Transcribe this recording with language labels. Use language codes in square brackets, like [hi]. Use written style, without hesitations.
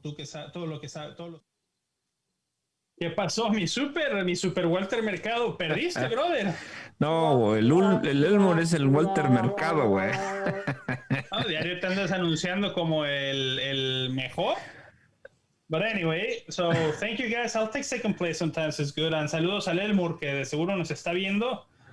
[es] Tú que sabes todo lo que sabe, ¿Qué pasó? Mi super Walter Mercado, perdiste, brother. No, el Elmore es el Walter Mercado, güey. No, diario te andas anunciando como el mejor. [en] But anyway, so thank you guys. I'll take second place sometimes, it's good. [es] And saludos al Elmur, que de seguro nos está viendo.